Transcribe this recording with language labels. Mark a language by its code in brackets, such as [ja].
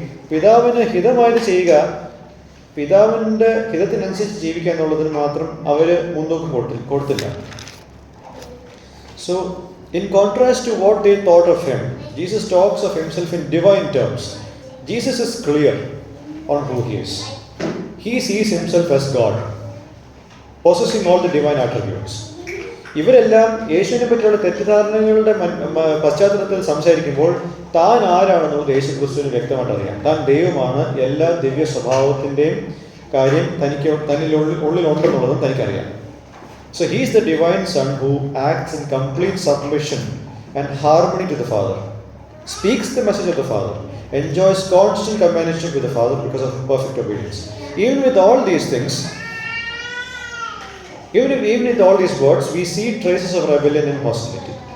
[ml] പിതാവിനെ ഹിതമായിട്ട് ചെയ്യുക, പിതാവിൻ്റെ ഹിതത്തിനനുസരിച്ച് ജീവിക്കുക എന്നുള്ളതിന് മാത്രം അവർ മുൻതൂക്കം കൊടുത്തില്ല. [en] So, in contrast to what they thought of him, Jesus talks of himself in divine terms. Jesus is clear on who he is. He sees himself as God, possessing all the divine attributes. [ml] ഇവരെല്ലാം യേശുവിനെ പറ്റിയുള്ള തെറ്റിദ്ധാരണകളുടെ പശ്ചാത്തലത്തിൽ സംസാരിക്കുമ്പോൾ താൻ ആരാണെന്നുള്ളത് യേശു ക്രിസ്തുവിന് വ്യക്തമായിട്ട് അറിയാം. താൻ ദൈവമാണ്, എല്ലാ ദിവ്യ സ്വഭാവത്തിൻ്റെയും കാര്യം ഉള്ളിലുണ്ടെന്നുള്ളതും തനിക്കറിയാം. [en] So he is the divine Son who acts in complete submission and harmony to the Father, speaks the message of the Father, enjoys constant companionship with the Father because of perfect obedience. Even with all these things, Even with all these words, we see traces of rebellion and hostility.